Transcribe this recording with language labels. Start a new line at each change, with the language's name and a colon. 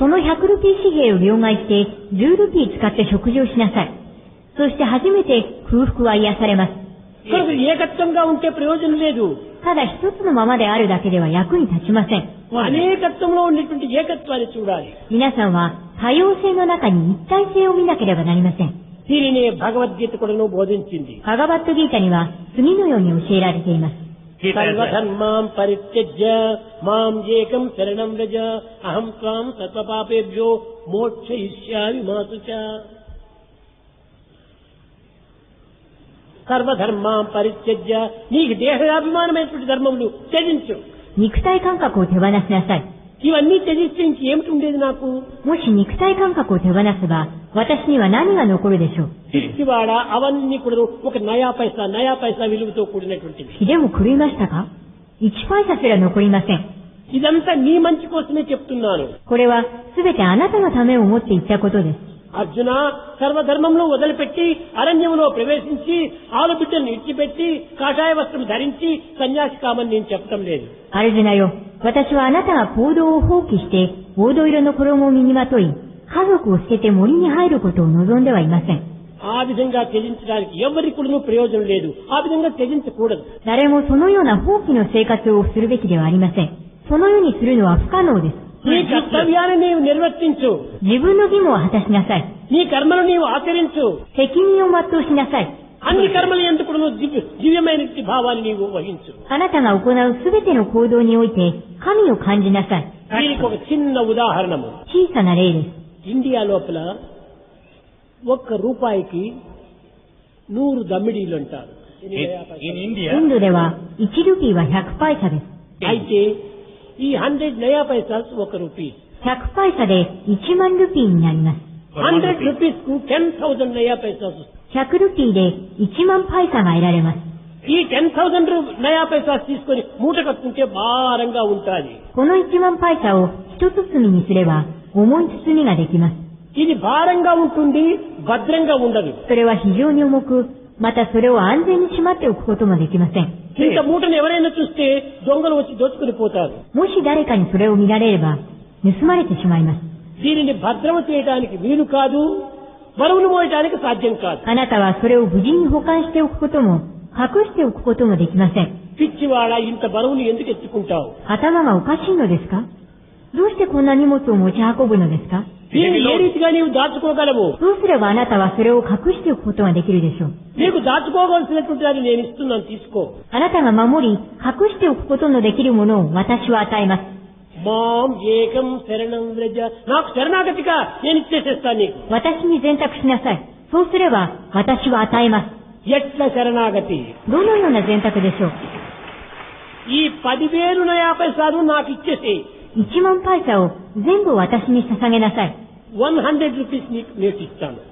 Japanese: その100ルピー紙幣を両替して10ルピー使って食事をしなさい。そして初めて空腹は癒されます。
Telugu: కనుక ఏకత్వంగా ఉంటే ప్రయోజనం లేదు.
Japanese: ただ一つのままであるだけでは役に立ちません。
Telugu: అనేకత్వంలో ఉన్నటువంటి ఏకత్వాన్ని చూడాలి.
Japanese: 皆さんは多様性の中に一体性を見なければなりません。
Telugu: దీనినే భగవద్గీత కూడా బోధించింది.
Japanese: バガバットギータには次のように教えられています。
Sanskrit: సర్వధర్మాం పరిత్యజ్య మాం ఏకం శరణం వ్రజ అహం త్వాం సర్వపాపేభ్యో మోక్షయిష్యామి మా శుచా. సర్వధర్మాం పరిత్యజ్య,
Telugu: నీకు దేహాభిమానమైనటువంటి ధర్మములు త్యజించు.
Japanese: 肉体感覚を手放しなさい。
Telugu: ఇవన్నీ త్యజిస్తే ఇంకేమిటి ఉండేది నాకు?
Japanese: もし肉体感覚を手放せば、私には何が残るでしょう。
Telugu: పిచ్చివాడ అవన్నీ కూడా ఒక నయా పైసా విలువతో కూడినటువంటివి.
Japanese: 気でも狂いましたか？ 1パイサすら残りません。
Telugu: ఇదంతా నీ మంచి కోసమే చెప్తున్నాను.
Japanese: これはすべてあなたのためを思って言ったことです。
Telugu: అర్జున, సర్వధర్మంలో వదిలిపెట్టి అరణ్యంలో ప్రవేశించి ఆలుబిడ్డను విడిచిపెట్టి కాషాయ వస్త్రం ధరించి సన్యాసి కామని నేను చెప్పటం లేదు.
Japanese: アルジュナよ、私はあなたが行動を放棄して、黄土色の衣を身にまとい、家族を捨てて森に入ることを望んではいません。
Telugu: ఆ విధంగా త్యజించడానికి ఎవరికి కూడా ప్రయోజనం లేదు. ఆ విధంగా త్యజించకూడదు.
Japanese: 誰もそのような放棄の生活をするべきではありません。そのようにするのは不可能です。
Telugu: నీ కర్తవ్యాన్ని నీవు నిర్వర్తించు.
Japanese: 自分の義務を果たしなさい。
Telugu: నీ కర్మను నీవు ఆచరించు.
Japanese: 責任を全うしなさい。
Telugu: అన్ని కర్మలు ఎందుకు దివ్యమైన భావాన్ని నీవు వహించు.
Japanese: あなたが行うすべての行動において神を感じなさい。
Telugu: దీనికి ఒక చిన్న ఉదాహరణము.
Japanese: 小さな例です。
Telugu: ఇండియా లోపల ఒక్క రూపాయికి 100 దమ్మిడీలు అంటారు.
English: In
Japanese: イ
English: India,
Japanese: ンドでは1ルピーは100パイサです。
Telugu: అయితే ఈ 100 నయా పైసాస్ 1 రూపీ.
Japanese: 100パイサで1万ルピーになります。
Telugu: 100 రూపీస్ కు 10,000 నయా పైసాస్.
Japanese: 100ルピーで1万パイサが得られます。
Telugu: ఈ 10,000 నయా పైసాస్ తీసుకొని మూట కట్టుకుంటే భారంగా ఉంటాది.
Japanese: この1万パイサを一包みにすれば重い包みができます。
Telugu: ఇది భారంగా ఉంటుంది, భద్రంగా ఉండదు.
Japanese: それは非常に重く、またそれを安全にしまっておくこともできません。
Telugu: ఇంత మూటను ఎవరైనా చూస్తే దొంగలు వచ్చి దోచుకుని పోతారు.
Japanese: もし誰かにそれを見られれば盗まれてしまいます。
Telugu: దీనిని భద్రం చేయడానికి వీలు కాదు, బరువును మోయడానికి సాధ్యం కాదు.
Japanese: あなたはそれを無事に保管しておくことも隠しておくこともできません。
Telugu: పిచ్చివాడ, ఇంత బరువును ఎందుకు ఎత్తుకుంటావు?
Japanese: 頭がおかしいのですか？どうしてこんな荷物を持ち運ぶのですか？
Telugu: దీన్ని ఏ రీతిగా నీవు దాచుకోగలవు?
Japanese: どうすればあなたはそれを隠しておくことができるでしょう？
Telugu: నీకు దాచుకోవాల్సినటువంటి దాన్ని నేను ఇస్తున్నాను, తీసుకో.
Japanese: あなたが守り、隠しておくことのできるものを私は与えます。
Sanskrit: మాం ఏకం శరణం వ్రజ,
Telugu: నాకు శరణాగతిగా నేను ఇచ్చేసేస్తాను నీకు.
Japanese: 私に選択しなさい。そうすれば私は与えます。
Telugu: ఎట్ల శరణాగతి?
Japanese: どのような選択でしょう？
Telugu: ఈ 10,000 నయా పైసాలు నాకు ఇచ్చేసి
Japanese: 1万パイサを全部私に捧げなさい。
Telugu: 100 రూపీస్ నీకు నేను ఇస్తాను.